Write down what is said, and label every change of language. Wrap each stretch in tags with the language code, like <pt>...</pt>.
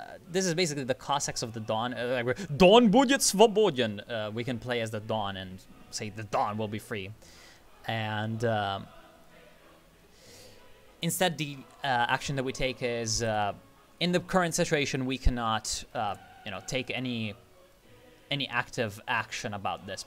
<en>This is basically the Cossacks of the Don.</en> <ru>Don будет свободен.</ru> <en>We can play as the Don and say the Don will be free. And instead, the action that we take is, in the current situation, we cannot, you know, take any active action about this.</en>